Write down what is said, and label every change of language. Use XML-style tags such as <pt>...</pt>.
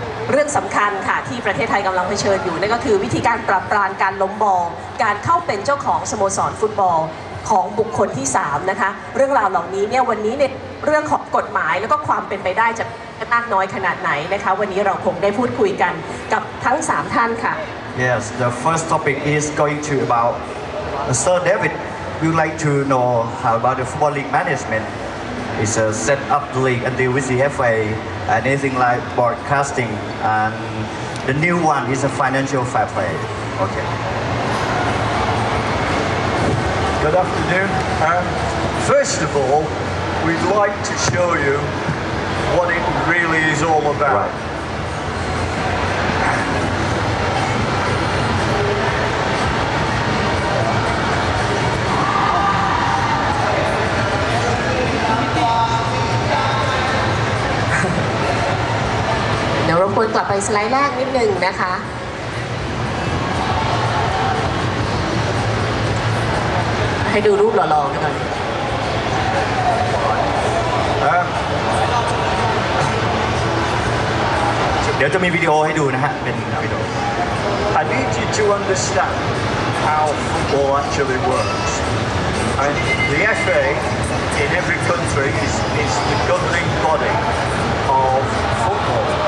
<th>เรื่องสำคัญค่ะที่ประเทศไทยกำลังเผชิญอยู่นั่นก็คือวิธีการปราบปรามการล้มบอลการเข้าเป็นเจ้าของสโมสรฟุตบอลของบุคคลที่3นะคะเรื่องราวเหล่านี้เนี่ยวันนี้ในเรื่องของกฎหมายแล้วก็ความเป็นไปได้จะมากน้อยขนาดไหนนะคะวันนี้เราคงได้พูดคุยกันกับทั้ง3ท่านค่ะ</th> <en>Yes, the first topic is going to about Sir David. We would like to know how about the football league management. It's a set up the league and deal with the FA, anything like broadcasting, and the new one is a financial fair play. Okay. Good afternoon. First of all, we'd like to show you what it really is all about. Right.</en> <th>เดี๋ยวรบกวนกลับไปสไลด์แรกนิดนึงนะคะให้ดูรูปหล่อๆกันหน่อย เดี๋ยวจะมีวิดีโอให้ดูนะฮะเป็นวิดีโอ</th> <en>I need you to understand how football actually works. And the FA in every country is the governing body of football.</en>